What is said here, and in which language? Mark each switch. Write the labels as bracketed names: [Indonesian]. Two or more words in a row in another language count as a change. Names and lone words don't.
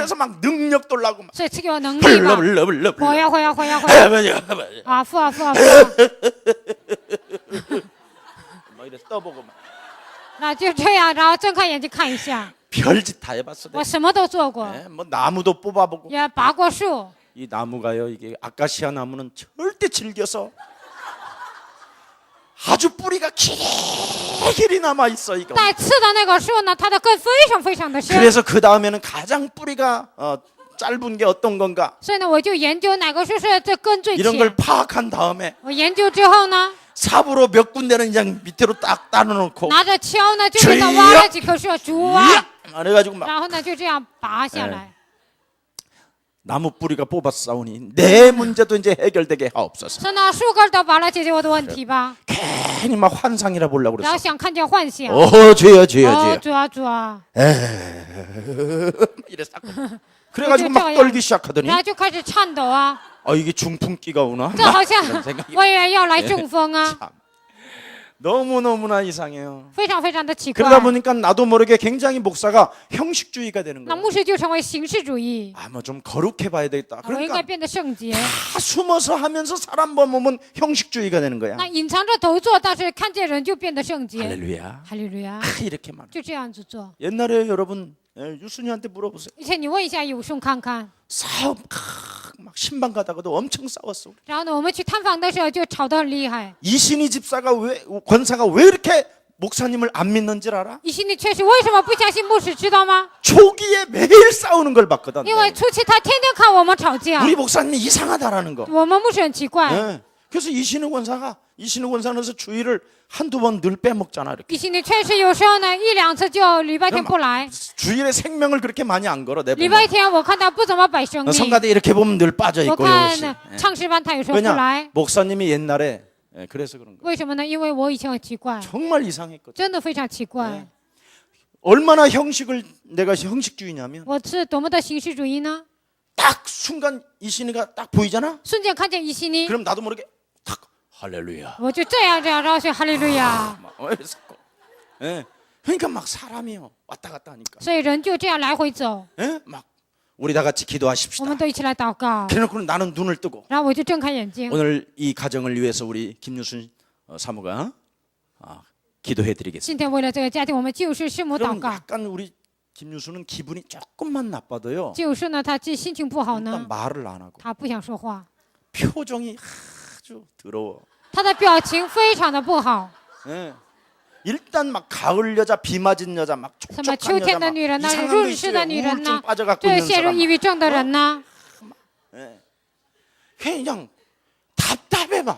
[Korean] 그래서 막 능력도 올라고 막 [Chinese] 所以赐给我能力嘛。 [Korean] 불러 [Chinese] 火呀火呀火呀火呀！ 啊，父啊父啊父啊！ [Korean] 막 이래 떠보고 막 [Chinese] 那就这样，然后睁开眼睛看一下， [Korean] 별짓 다 해봤어. [Chinese] 我什么都做过， [Korean] 네, 뭐 나무도 뽑아보고 [Chinese] 也拔过树。 [Korean] 이 나무가요 이게 아카시아 나무는 절대 질겨서 아주 뿌리가 길이 남아 있어 이거. [Chinese] 带刺的那个树呢，它的根非常非常的深， [Korean] 그래서 그 다음에는 가장 뿌리가 짧은 게 어떤 건가 [Chinese] 所以呢，我就研究哪个树是这根最 [Korean] 이런 걸 [Chinese] 浅。 [Korean] 파악한 다음에 [Chinese] 我研究之后呢， [Korean] 삽으로 몇 군데는 그냥 밑으로 딱 따놓고 [Chinese] 拿着锹呢，就给它挖了几棵树，竹啊， [Korean] 그래가지고 막 [Chinese] 然后呢就这样拔下来。 [Korean] 나무 뿌리가 뽑았사오니 내 문제도 이제 해결되게 하옵소서. [Chinese] 说呢，树根都拔了，解决我的问题吧。 [Korean] 괜히 막 환상이라 보려고 [Chinese] 然后 [Korean] 그랬어. [Chinese] 想看见幻想。 [Korean] 주여 [Chinese] 哦， [Korean] 주여. [Chinese] 主啊主啊， [Korean] 이랬어. 그래가지고 막 떨기 시작하더니 [Chinese] 然后就开始颤抖啊， [Korean] 이게 중풍기가 오나? [Chinese] 这好 [Korean] 이런 [Chinese] 像 [Korean] 생각이 [Chinese] 我以为要来中风啊， [Korean] 참 너무너무나 이상해요. [Chinese] 非常非常的奇怪。 [Korean] 그러다 보니까 나도 모르게 굉장히 목사가 형식주의가 되는 [Chinese] 那 [Korean] 거예요. [Chinese] 牧师就成为形式主义， [Korean] 뭐 좀 거룩해 봐야 되겠다. [Chinese] 我应该 [Korean] 그러니까 [Chinese] 变得圣洁。 [Korean] 다 숨어서 하면서 사람 보면 형식주의가 되는 거야. [Chinese] 那隐藏着头做，但是看见人就变得圣洁。 [Korean] 할렐루야. [Chinese] 哈利路亚， [Korean] 이렇게 말. [Chinese] 就这样子做。 [Korean] 옛날에 여러분 유순이한테 물어보세요. [Chinese] 而且你问一下有顺看看， [Korean] 싸움 막 신방 가다가도 엄청 싸웠어. [Chinese] 然后呢，我们去探访的时候就吵得很厉害。 [Korean] 이신희 집사가 왜 권사가 왜 이렇게 목사님을 안 믿는 줄 알아? [Chinese] 以西你确实为什么不相信牧师，知道吗？ [Korean] 초기에 매일 싸우는 걸 봤거든. [Chinese] 因为初期他天天看我们吵架， [Korean] 우리 목사님이 이상하다라는 거. [Chinese] 我们牧师很奇怪。 [Korean] 예. 그래서 이신우 권사는 주일을 한두 번 늘 빼먹잖아. 이렇게. [Chinese] 以西你确实有时候呢一两次就礼拜天不来， [Korean] 주일에 생명을 그렇게 많이 안 걸어. 내 [Chinese] 礼 [Korean] 보면. [Chinese] 拜天我看他不怎么摆生命。 [Korean] 성가대 이렇게 보면 늘 빠져 [Chinese] 我 [Korean] 있고 [Chinese] 看 [Korean] 요것이. [Chinese] 呢唱诗班他有时候不 [Korean] 왜냐 [Chinese] 来， [Korean] 목사님이 옛날에 그래서 그런 거. [Chinese] 为什么呢？因为我以前很奇怪， [Korean] 정말 이상했거든. [Chinese] 真的非常奇怪。 [Korean] 얼마나 내가 형식주의냐면 [Chinese] 我是多么的形式主义呢？ [Korean] 딱 순간 이신이가 딱 보이잖아. [Chinese] 瞬间看见以西尼， [Korean] 그럼 나도 모르게 탁 할렐루야. [Chinese] 我就这样然后说哈利路亚。 [Korean] 막 이랬어. 예. 그러니까 막 사람이요 왔다 갔다 하니까. [Chinese] 所以人就这样来回走， [Korean] 예? 막 우리 다 같이 [Chinese] 我 [Korean] 기도하십시다. [Chinese] 们都一起来祷告。 [Korean] 그래놓고 나는 눈을 뜨고 [Chinese] 然后我就睁开眼睛。 [Korean] 오늘 이 가정을 위해서 우리 김유순 사모가 기도해드리겠습니다. [Chinese] 今天为了这个家庭，我们救世师母祷 [Korean] 그럼 [Chinese] 告。 [Korean] 약간 우리 김유순은 기분이 조금만 나빠도요. [Chinese] 救世呢，他既心情不好 [Korean] 일단 [Chinese] 呢， [Korean] 말을 안 하고 [Chinese] 他不想说话， [Korean] 표정이 아주 더러워. [Chinese] 他的表情非常的不好。 [Korean] 예. 일단 막 가을 여자, 비 맞은 여자, 막 [Chinese] 什么 [Korean] 촉촉한 [Chinese] 秋 [Korean] 여자, [Chinese] 天的 [Korean] 막 [Chinese] 女人呢， [Korean] 이상한 거 [Chinese] 润湿的 [Korean] 있어요. [Chinese] 女人 [Korean] 우울증 [Chinese] 呢， [Korean] 빠져갖고 [Chinese] 对 [Korean] 있는 [Chinese] 陷入 [Korean] 사람. [Chinese] 抑郁症的人呢， [Korean] 예. 그냥 답답해 막.